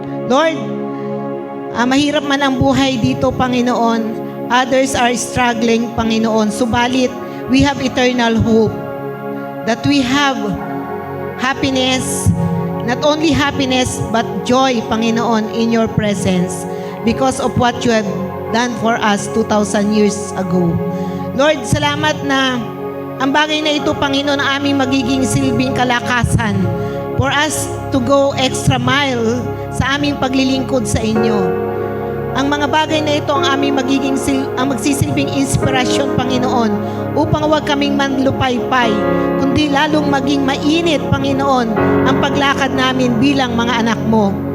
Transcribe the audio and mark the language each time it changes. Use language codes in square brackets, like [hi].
[tl] Lord, mahirap man ang buhay dito, Panginoon. [en] Others are struggling, Panginoon. [tl] Subalit, [en] we have eternal hope that we have happiness, not only happiness, but joy, Panginoon, in your presence because of what you have done for us 2,000 years ago. [tl] Lord, salamat na ang bagay na ito, Panginoon, ang aming magiging silbing kalakasan [en] for us to go extra mile [tl] sa aming paglilingkod sa inyo. Ang mga bagay na ito ang aming ang magsisilbing inspirasyon, Panginoon, upang huwag kaming manlupaypay, kundi lalong maging mainit, Panginoon, ang paglakad namin bilang mga anak mo.